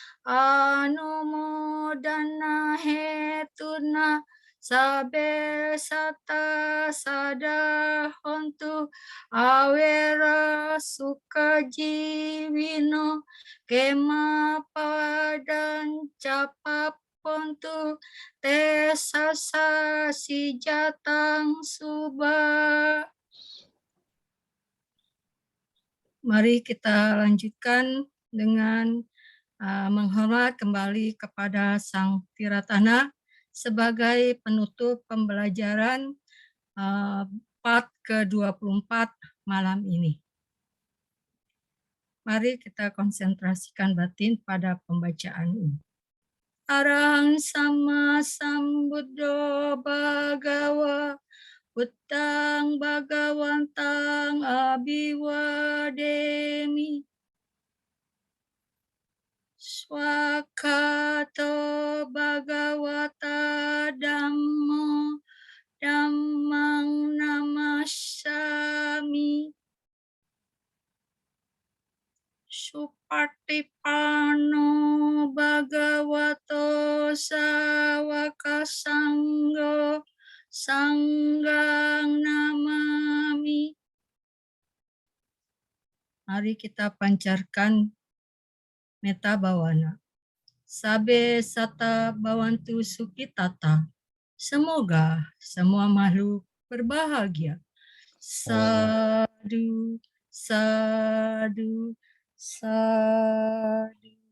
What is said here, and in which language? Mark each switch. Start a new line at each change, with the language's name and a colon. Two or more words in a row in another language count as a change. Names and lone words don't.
Pali: anumodana hetuna sabe sata sada hontu awera sukajiwino kema padan capap pontu te sasa si jatang suba.
Indonesian: Mari kita lanjutkan dengan menghormat kembali kepada Sang Tiratana sebagai penutup pembelajaran part ke-24 malam ini. Mari kita konsentrasikan batin pada pembacaan ini.
Pali: Arang sama sambuddho bhagawa Buddhang bhagawantang abiwademi swakato bhagawata dhammo dhammang namassami supatipano bhagavato sawaka sanggo sanggang namami.
Indonesian: Mari kita pancarkan
Pali: metta bawana. Sabe sata bawantu sukitata.
Indonesian: Semoga semua makhluk berbahagia.
Pali: Sadu, sadu, sadu.